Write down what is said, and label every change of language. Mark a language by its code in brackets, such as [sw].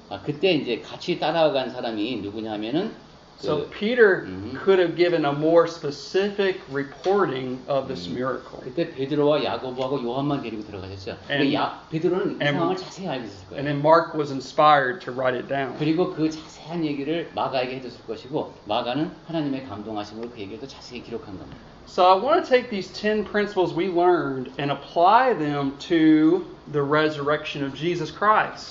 [ko] 그때 이제 같이 따라간 사람이 누구냐면은. [en] So Peter could have given a more specific reporting of this miracle. [ko] 그때 베드로와 야고보하고 요한만 데리고 들어가셨죠. 베드로는 이 상황을 자세히 알고 있을 거예요. [en] And then Mark was inspired to write it down. [ko] 그리고 그 자세한 얘기를 마가에게 해줬을 것이고 마가는 하나님의 감동하심으로 그 얘기를 또 자세히 기록한 겁니다. [en] So I want to take these 10 principles we learned and apply them to the resurrection of Jesus Christ.